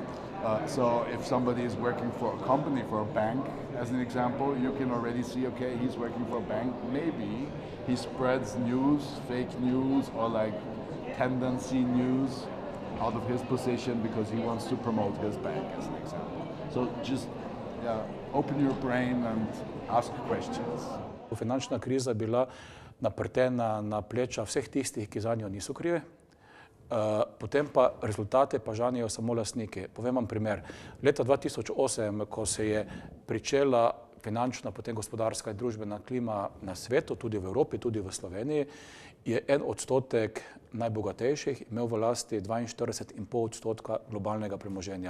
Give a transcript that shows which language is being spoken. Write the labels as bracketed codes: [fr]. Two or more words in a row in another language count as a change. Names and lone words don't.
[en] So if somebody is working for a company, for a bank, as an example, you can already see, okay, he's working for a bank. Maybe he spreads news, fake news, or tendency news out of his position because he wants to promote his bank, as an example. So just open your brain and ask questions. [sl] Finančna kriza je bila naprtena na pleča vseh tistih, ki za njo niso krivi. Potem pa rezultate pa žanijo samo lastniki. Povem vam primer. Leta 2008, ko se je pričela finančna, potem gospodarska in družbena klima na svetu, tudi v Evropi, tudi v Sloveniji, je 1% najbogatejših imel v lasti 42,5% globalnega premoženja.